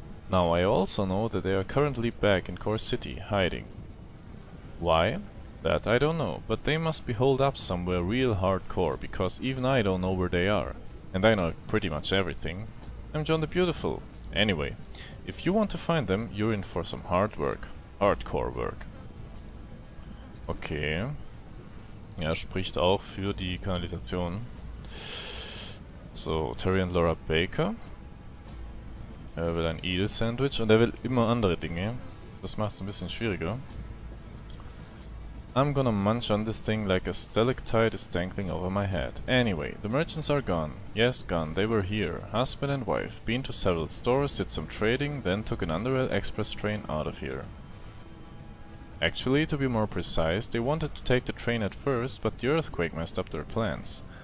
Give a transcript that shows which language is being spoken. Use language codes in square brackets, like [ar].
[en] Now, I also know that they are currently back in Core City, hiding. Why? That I don't know, but they must be holed up somewhere real hardcore, because even I don't know where they are. And I know pretty much everything. I'm John the Beautiful. Anyway, if you want to find them, you're in for some hard work. Hardcore work. Okay. [de] Ja, spricht auch für die Kanalisation. So, Terry und Laura Baker. Er will ein Eel-Sandwich und er will immer andere Dinge. Das macht es ein bisschen schwieriger. [en] I'm gonna munch on this thing like a stalactite is dangling over my head. Anyway, the merchants are gone. Yes, gone. They were here. Husband and wife. Been to several stores, did some trading, then took an Underrail express train out of here. Actually, to be more precise, they wanted to take the train at first, but the earthquake messed up their plans.